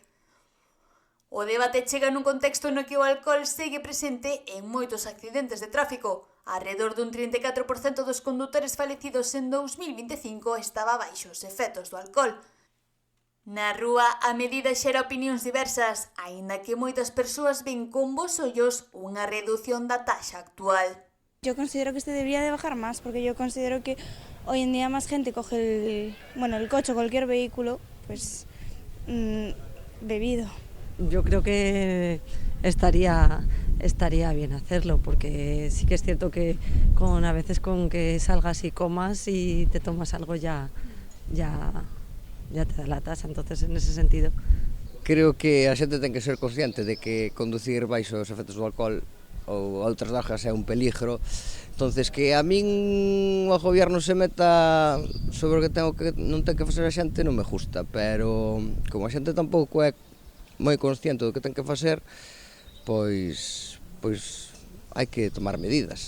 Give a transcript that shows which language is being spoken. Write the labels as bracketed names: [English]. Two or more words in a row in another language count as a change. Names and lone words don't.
[Galician] O debate chega nun contexto no que o alcohol segue presente en moitos accidentes de tráfico. Arredor dun 34% dos condutores falecidos en 2025 estaba baixo os efectos do alcohol. Na rúa, a medida xera opinións diversas, aínda que moitas persoas ven con bons ollos unha redución da taxa actual. [Spanish] Yo considero que debería de bajar más, porque yo considero que hoy en día más gente coge el coche o cualquier vehículo, pues bebido. Yo creo que estaría bien hacerlo, porque sí que es cierto que a veces con que salgas y comas y te tomas algo ya te da la tasa, entonces en ese sentido. [Galician] Creo que a xente ten que ser consciente de que conducir baixo os efectos do alcohol ou outras drogas é un peligro, entonces que a min o goberno se meta sobre o que non ten que facer a xente non me gusta, pero como a xente tampouco é moi consciente do que ten que facer, pois hai que tomar medidas.